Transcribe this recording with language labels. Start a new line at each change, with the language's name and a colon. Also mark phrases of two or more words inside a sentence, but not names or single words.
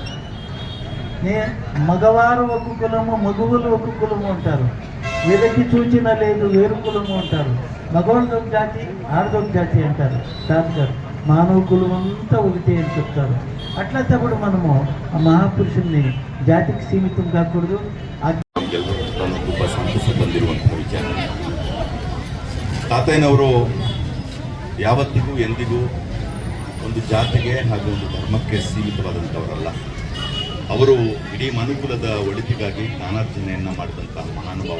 Telugu: మగవారు ఒక కులము, మగవులు ఒక కులము అంటారు. వీళ్ళకి సూచన లేదు, వేరు కులము అంటారు. మగవాళ్ళది ఒక జాతి, ఆడదొక జాతి అంటారు. తాతగారు మానవ కులం అంతా ఒకటే అని చెప్తారు. అట్లా తప్పుడు మనము ఆ మహాపురుషుల్ని జాతికి సీమితం కాకూడదు.
Kannada: ತುಂಬ ಸಂತಸ ಬಂದಿರುವಂತಹ ವಿಚಾರ. ತಾತಯ್ಯನವರು ಯಾವತ್ತಿಗೂ ಎಂದಿಗೂ ಒಂದು ಜಾತಿಗೆ ಹಾಗೂ ಒಂದು ಧರ್ಮಕ್ಕೆ ಸೀಮಿತವಾದಂಥವರಲ್ಲ. ಅವರು ಇಡೀ ಮನುಕುಲದ ಒಳಿತಿಗಾಗಿ ಜ್ಞಾನಾರ್ಜನೆಯನ್ನು ಮಾಡಿದಂತಹ ಮಹಾನುಭಾವ.